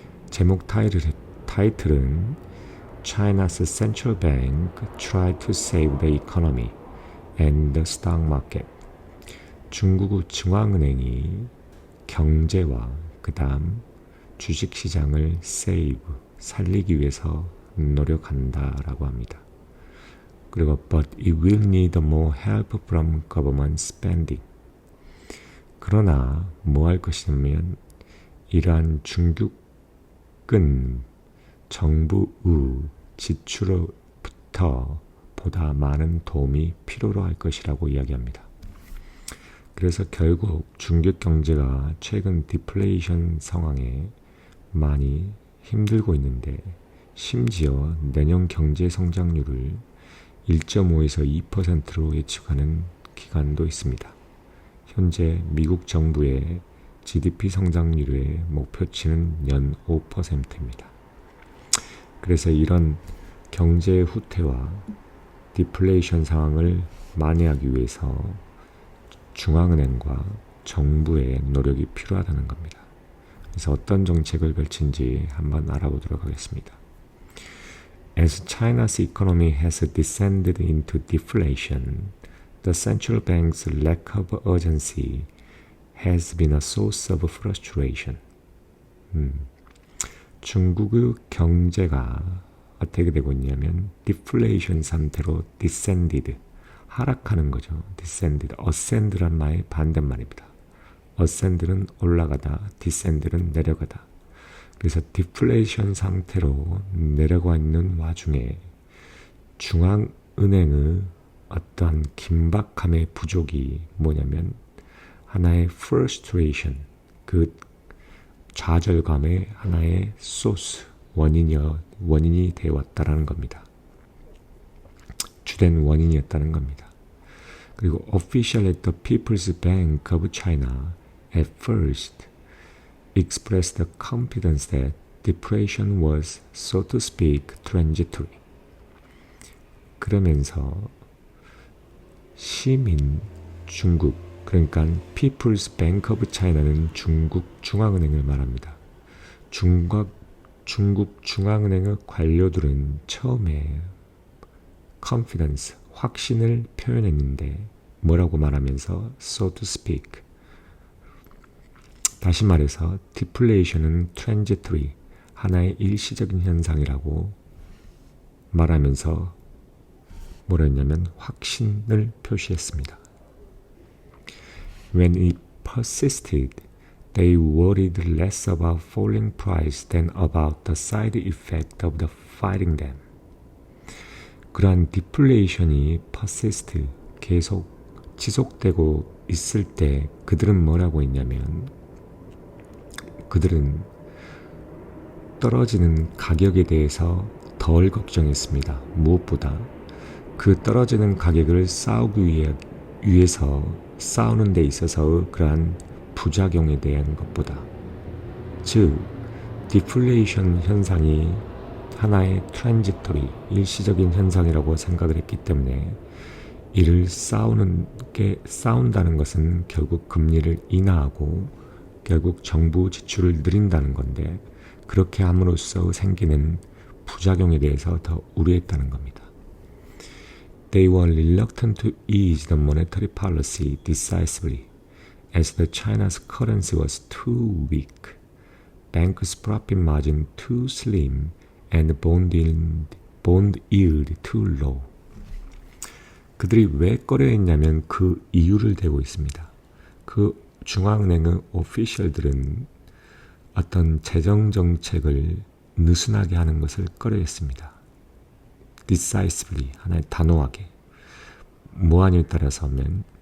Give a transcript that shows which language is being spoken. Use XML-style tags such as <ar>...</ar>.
<ko>제목 타이틀은</ko> <en>China's Central Bank Tried to Save the Economy and the Stock Market.</en> <ko>중국의 중앙은행이 경제와 그 다음 주식시장을 살리기 위해서 노력한다라고 합니다. 그리고</ko> <en>But it will need more help from government spending.</en> <ko>그러나 뭐 할 것이냐면 이러한 중국은 정부의 지출로부터 보다 많은 도움이 필요로 할 것이라고 이야기합니다. 그래서 결국 중국 경제가 최근 디플레이션 상황에 많이 힘들고 있는데 심지어 내년 경제 성장률을 1.5에서 2%로 예측하는 기관도 있습니다. 현재 미국 정부의 GDP 성장률의 목표치는 연 5%입니다. 그래서 이런 경제 후퇴와 디플레이션 상황을 만회하기 위해서 중앙은행과 정부의 노력이 필요하다는 겁니다. 그래서 어떤 정책을 펼친지 한번 알아보도록 하겠습니다.</ko> <en>As China's economy has descended into deflation, the central bank's lack of urgency has been a source of frustration.</en> <ko>중국의 경제가 어떻게 되고 있냐면 디플레이션 상태로 descended, 하락하는 거죠. descended, ascend란 말의 반대말입니다. ascend는 올라가다, descend는 내려가다. 그래서 디플레이션 상태로 내려가 있는 와중에 중앙은행의 어떤 긴박함의 부족이 뭐냐면 하나의 frustration, 그 좌절감의 하나의 소스, 원인이 되어왔다라는 겁니다. 주된 원인이었다는 겁니다. 그리고</ko> <en>official at the People's Bank of China at first expressed the confidence that depression was, so to speak, transitory.</en> <ko>그러면서 시민 중국, 그러니까 People's Bank of China는 중국 중앙은행을 말합니다. 중국 중앙은행의 관료들은 처음에 confidence, 확신을 표현했는데 뭐라고 말하면서</ko> <en>so to speak,</en> <ko>다시 말해서 deflation은 transitory, 하나의 일시적인 현상이라고 말하면서 뭐라 했냐면 확신을 표시했습니다.</ko> <en>When it persisted, they worried less about falling price than about the side effect of the fighting them.</en> <ko>그러한 디플레이션이 persist, 계속 지속되고 있을 때 그들은 뭐라고 했냐면 그들은 떨어지는 가격에 대해서 덜 걱정했습니다. 무엇보다 그 떨어지는 가격을 싸우기 위해서 싸우는 데 있어서의 그러한 부작용에 대한 것보다, 즉 디플레이션 현상이 하나의 트랜지토리, 일시적인 현상이라고 생각을 했기 때문에 이를 싸운다는 것은 결국 금리를 인하하고 결국 정부 지출을 늘린다는 건데 그렇게 함으로써 생기는 부작용에 대해서 더 우려했다는 겁니다.</ko> <en>They were reluctant to ease the monetary policy decisively as the China's currency was too weak, banks' profit margin too slim, and bond yield too low.</en> <ko>그들이 왜 꺼려했냐면 그 이유를 대고 있습니다. 그 중앙은행의 오피셜들은 어떤 재정 정책을 느슨하게 하는 것을 꺼려했습니다. decisively, 하나의 단호하게. 뭐하냐에 따라서 하면</ko>